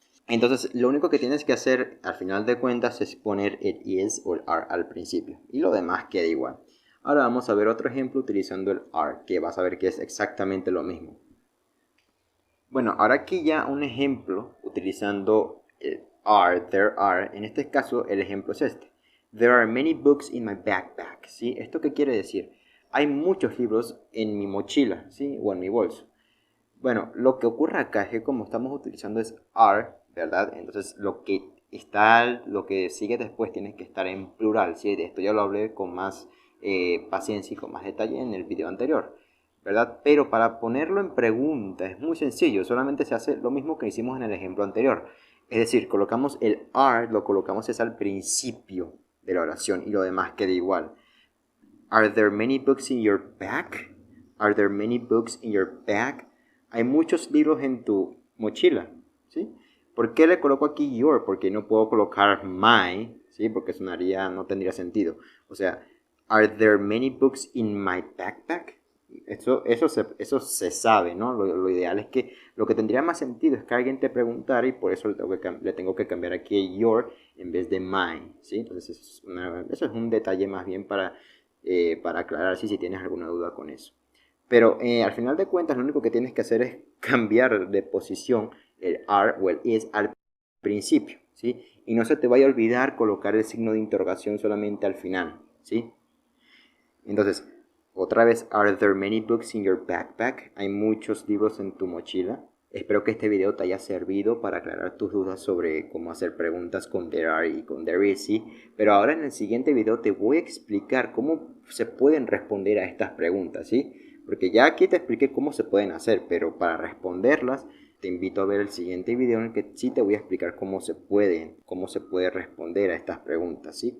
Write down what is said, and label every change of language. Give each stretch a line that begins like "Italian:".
Spanish: Entonces lo único que tienes que hacer al final de cuentas es poner el is o el are al principio. Y lo demás queda igual. Ahora vamos a ver otro ejemplo utilizando el are, que vas a ver que es exactamente lo mismo. Bueno, ahora aquí ya un ejemplo utilizando el are, there are. En este caso el ejemplo es este.
English: There are many books in my backpack, ¿sí?
Spanish: ¿Esto qué quiere decir? Hay muchos libros en mi mochila, ¿sí? O en mi bolso. Bueno, lo que ocurre acá es que como estamos utilizando es are, ¿verdad? Entonces lo que sigue después tiene que estar en plural, ¿sí? De esto ya lo hablé con más paciencia y con más detalle en el video anterior, ¿verdad? Pero para ponerlo en pregunta es muy sencillo, solamente se hace lo mismo que hicimos en el ejemplo anterior. Es decir, colocamos el are, lo colocamos es al principio de la oración y lo demás queda igual.
English: Are there many books in your bag? Are there many books in your bag?
Spanish: Hay muchos libros en tu mochila, ¿sí? ¿Por qué le coloco aquí your? Porque no puedo colocar my, ¿sí? Porque no tendría sentido.
English: O sea, are there many books in my backpack?
Spanish: Eso se sabe, ¿no? Lo ideal es que lo que tendría más sentido es que alguien te preguntara y por eso le tengo que cambiar aquí your en vez de my, ¿sí? Entonces eso es un detalle más bien para aclarar si tienes alguna duda con eso. Pero al final de cuentas lo único que tienes que hacer es cambiar de posición el are o el is al principio, ¿sí? Y no se te vaya a olvidar colocar el signo de interrogación solamente al final, ¿sí?
English: Entonces, otra vez, are there many books in your backpack?
Spanish: Hay muchos libros en tu mochila. Espero que este video te haya servido para aclarar tus dudas sobre cómo hacer preguntas con there are y con there is, ¿sí? Pero ahora en el siguiente video te voy a explicar cómo se pueden responder a estas preguntas, ¿sí? Porque ya aquí te expliqué cómo se pueden hacer, pero para responderlas te invito a ver el siguiente video en el que sí te voy a explicar cómo se puede responder a estas preguntas, ¿sí?